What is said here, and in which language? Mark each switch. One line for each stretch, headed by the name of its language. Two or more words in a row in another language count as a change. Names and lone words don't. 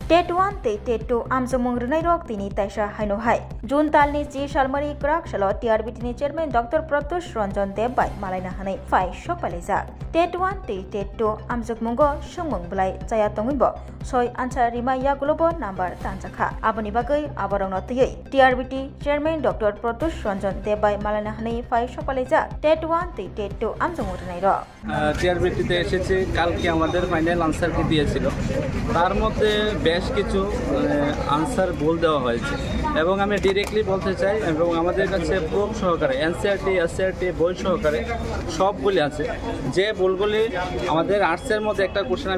Kok Borok: टेट 1 ते टेट 2 आमजमों रनाई रok tini taisa haino hai June talni ji salmari krak salo TRBT ni chairman Dr. Pratush Ranjan Debai malaina hanai fai shokpaleza टेट 1 te टेट 2 आमजमोंgo songmong bulai jaya tongwibo soi answer rima ya globo number tanjakha aboni bagai abarong notiyei TRBT chairman Dr. Pratush Ranjan Debai malaina hanai fai shokpaleza टेट 1 te टेट 2 आमजमों रनाई rok
Bangla: TRBT তে এসেছে কালকে আমাদের
English: final answer
Bangla: কি দিয়েছিল তার মধ্যে বেশ কিছু আনসার ভুল দেওয়া হয়েছে এবং আমি ডাইরেক্টলি বলতে চাই এবং আমাদের কাছে প্রুফ সহকারে এনসিইআরটি এসসিইআরটি বই সহকারে সবগুলি আছে যে ভুলগুলি আমাদের আর্টসের মধ্যে একটা কোশ্চেন